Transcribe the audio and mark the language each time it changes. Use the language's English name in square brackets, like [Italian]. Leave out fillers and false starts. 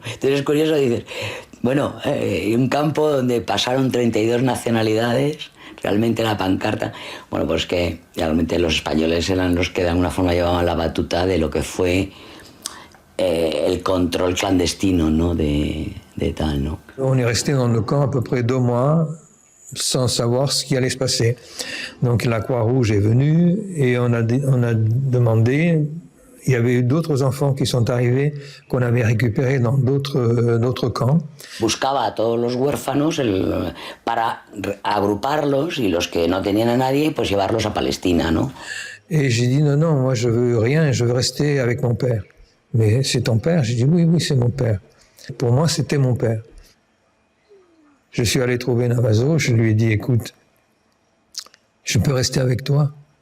[Spanish] Entonces es curioso, dices, bueno, un campo donde pasaron 32 nacionalidades, realmente la pancarta, bueno, pues que realmente los españoles eran los que de alguna forma llevaban la batuta de lo que fue el control clandestino, ¿no?, de tal, ¿no? [French] On est resté dans le camp à peu près 2 mois sans savoir ce qui allait se passer. Donc la Croix-Rouge est venue et on a demandé, il y avait d'autres enfants qui sont arrivés qu'on avait récupérés dans d'autres camps. [Spanish] Buscaba a todos los huérfanos para agruparlos y los que no tenían a nadie, pues llevarlos a Palestina, ¿no? [French] Et j'ai dit non, moi je veux rien, je veux rester avec mon père. Mais c'est ton père? J'ai dit oui, c'est mon père. Pour moi, c'était mon père. Je suis allé trouver Navazo, je lui ai dit, écoute, je peux rester avec toi?